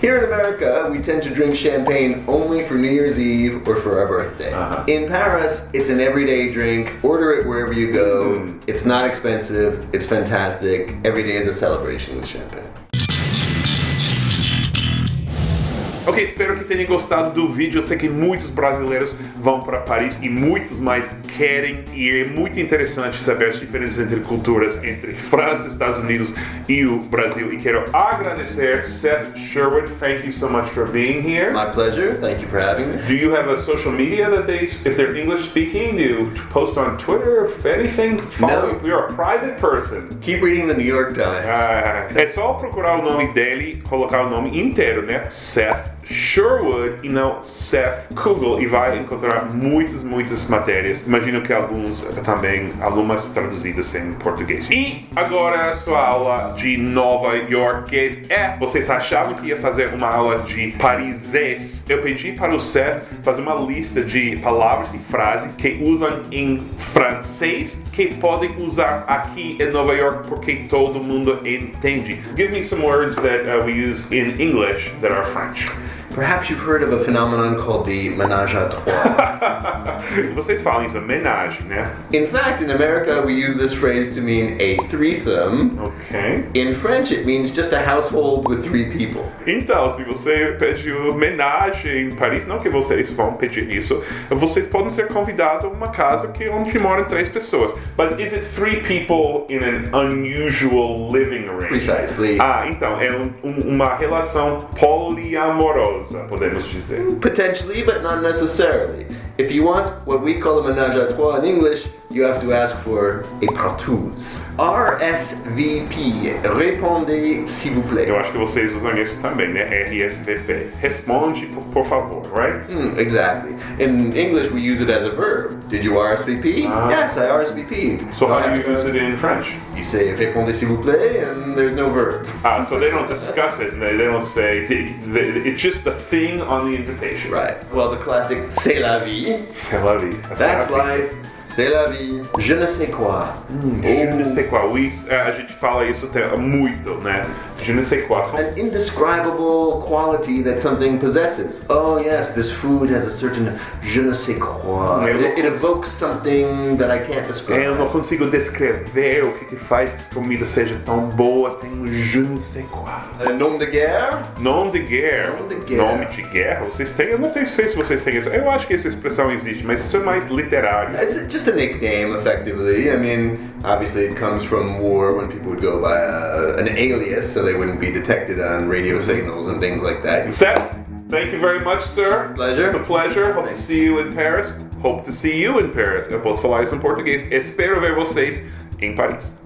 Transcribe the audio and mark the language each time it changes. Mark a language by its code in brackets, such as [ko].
[en] Here in America, we tend to drink champagne only for New Year's Eve or for our birthday. In Paris, it's an everyday drink. Order it wherever you go. It's not expensive. It's fantastic. Every day is a celebration with champagne. [pt] Ok, espero que tenham gostado do vídeo. Eu sei que muitos brasileiros vão para Paris e muitos mais querem ir. É muito interessante saber as diferenças entre culturas entre França, Estados Unidos e o Brasil. E quero agradecer Seth Sherwood. [en] Thank you so much for being here. My pleasure. Thank you for having me. Do you have a social media that if they're English speaking, do you post on Twitter, if anything? No. You're a private person. Keep reading the New York Times. [pt] É só procurar o nome dele, colocar o nome inteiro, né? Seth Sherwood e não Seth Kugel, e vai encontrar muitas matérias. Imagino que algumas traduzidas em português. E agora sua aula de Nova Yorkês. Vocês achavam que ia fazer uma aula de parisês? Eu pedi para o Seth fazer uma lista de palavras e frases que usam em francês que podem usar aqui em Nova York porque todo mundo entende. [en] Give me some words that we use in English that are French. Perhaps you've heard of a phenomenon called the ménage à trois. [pt] Vocês falam isso, homenagem, né? [en] In fact, in America, we use this phrase to mean a threesome. Ok. In French, it means just a household with 3 people. [pt] Então, se você pediu homenagem em Paris, não que vocês vão pedir isso, vocês podem ser convidados a uma casa onde moram 3 pessoas. [en] But is it 3 people in an unusual living arrangement? Precisely. [pt] Então, é uma relação poliamorosa, podemos dizer. [en] Potentially, but not necessarily. If you want what we call a ménage à trois in English, you have to ask for a partouze. RSVP. [fr] Répondez, s'il vous plaît. [pt] Eu acho que vocês usam isso também, né? RSVP. Responde, por favor, [en] right? Exactly. In English, we use it as a verb. Did you RSVP? Yes, I RSVP'd. So how do you use it in French? You say [fr] répondez, s'il vous plaît, [en] and there's no verb. So they don't discuss it, they don't say, it's just a thing on the invitation. Right. Well, the classic c'est la vie. [fr] C'est la vie. [en] That's life. [fr] C'est la vie. Je ne sais quoi. Je ne sais quoi. [pt] Oui, a gente fala isso muito, né? [fr] Je ne sais quoi. [en] An indescribable quality that something possesses. Oh yes, this food has a certain [fr] je ne sais quoi. [en] It evokes something that I can't describe. [pt] Eu não consigo descrever o que faz que a comida seja tão boa. Tem um [fr] je ne sais quoi. Nom de guerre? Nom de guerre. Nom de guerre. [pt] Nome de guerra. Vocês têm? Eu não sei se vocês têm isso. Eu acho que essa expressão existe, mas isso é mais literário. [en] It's just a nickname, effectively. I mean, obviously it comes from war when people would go by an alias, so they wouldn't be detected on radio signals and things like that. Seth, thank you very much, sir. Pleasure. It's a pleasure. Hope to see you in Paris. Hope to see you in Paris. [pt] Eu posso falar isso em português. Espero ver vocês em Paris.